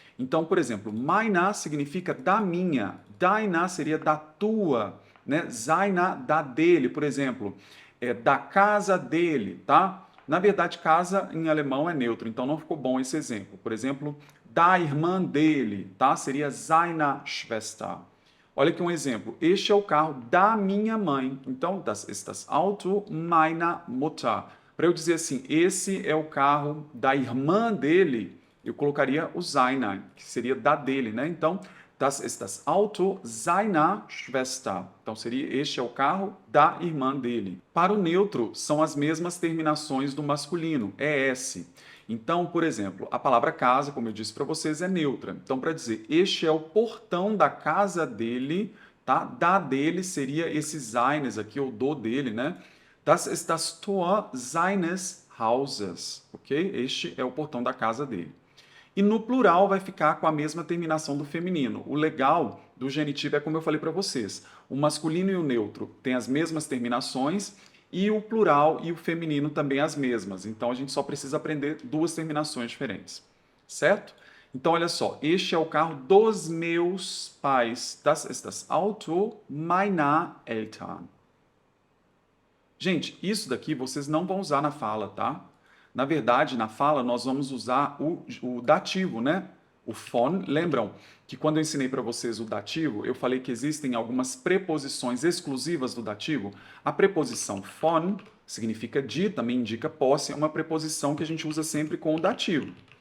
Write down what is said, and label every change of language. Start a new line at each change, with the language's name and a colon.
Portuguese: Então, por exemplo, meiner significa da minha, deiner seria da tua, né? Seiner, da dele, por exemplo, da casa dele, tá? Na verdade, casa em alemão é neutro, então não ficou bom esse exemplo. Por exemplo, da irmã dele, tá? Seria
German: seiner Schwester.
Portuguese: Olha aqui um exemplo. Este é o carro da minha mãe. Então,
German: das ist das Auto meiner Mutter.
Portuguese: Para eu dizer assim, esse é o carro da irmã dele, eu colocaria o seiner, que seria da dele, né? Então,
German: Das ist das Auto seiner Schwester.
Portuguese: Então, seria este é o carro da irmã dele. Para o neutro, são as mesmas terminações do masculino, ES. Então, por exemplo, a palavra casa, como eu disse para vocês, é neutra. Então, para dizer este é o portão da casa dele, tá? Da dele seria esse seines aqui, ou do dele, né?
German: Das ist das Tor seines Hauses, ok?
Portuguese: Este é o portão da casa dele. E no plural vai ficar com a mesma terminação do feminino. O legal do genitivo é como eu falei para vocês. O masculino e o neutro têm as mesmas terminações e o plural e o feminino também as mesmas. Então a gente só precisa aprender duas terminações diferentes. Certo? Então olha só, este é o carro dos meus pais.
German: Das ist das Auto meiner Eltern.
Portuguese: Gente, isso daqui vocês não vão usar na fala, tá? Na verdade, na fala, nós vamos usar o dativo, né? O von. Lembram que quando eu ensinei para vocês o dativo, eu falei que existem algumas preposições exclusivas do dativo? A preposição von significa de, também indica posse, é uma preposição que a gente usa sempre com o dativo.